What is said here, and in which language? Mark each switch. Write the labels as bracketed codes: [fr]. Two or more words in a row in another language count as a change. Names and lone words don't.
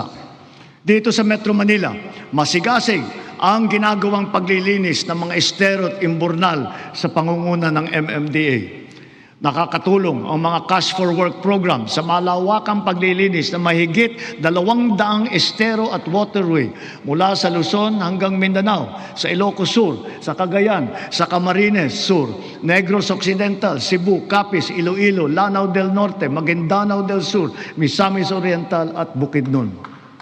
[tl] Dito sa Metro Manila, masigasig ang ginagawang paglilinis ng mga estero at imburnal sa pangunguna ng MMDA. Nakakatulong ang mga Cash for Work program sa malawakang paglilinis na mahigit 200 estero at waterway mula sa Luzon hanggang Mindanao, sa Ilocos Sur, sa Cagayan, sa Camarines Sur, Negros Occidental, Cebu, Capiz, Iloilo, Lanao del Norte, Maguindanao del Sur, Misamis Oriental at Bukidnon.